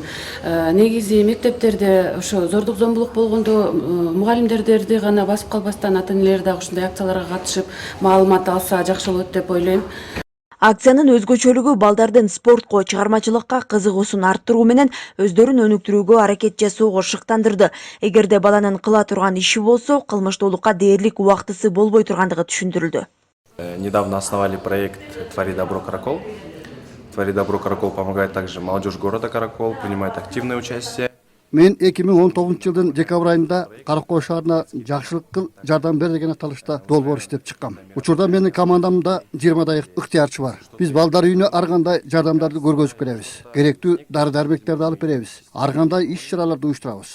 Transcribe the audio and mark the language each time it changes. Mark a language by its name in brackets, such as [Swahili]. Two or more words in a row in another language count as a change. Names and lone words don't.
[Kyrgyz] Негизи мектептерде ошо зордук зомбулук болгондо мугалимдерди гана басып калбастан ата-энелер дагы ушундай акцияларга катышып, маалымат алса жакшы болот деп ойлойм. Акциянын өзгөчөлүгү балдардын спортко, чыгармачылыкка кызыгуусун арттыруу менен өздөрүн өнүктүрүүгө аракет жасоого шыктандырды. Эгерде баланын кыла турган иши болсо, кылмыштуулукка дээрлик убактысы болбой тургандыгы түшүндүрүлдү. [Russian] Недавно основали проект «Твори добро, Каракол». «Твори добро, Каракол» помогает также молодежь города Каракол, принимает активное участие. [Kyrgyz] Мен 2019 жылдын декабрь айында Каракол шаарына жакшылык кыл, жардам бер деген аталышта долбоор иштеп чыккам. Учурда менин командамда 20дай ыктыярчы бар. Биз балдар үйүнө ар кандай жардамдарды көргөзүп келебиз. Керектүү дары-дармектерди алып беребиз. Ар кандай иш-чараларды уюштурабыз.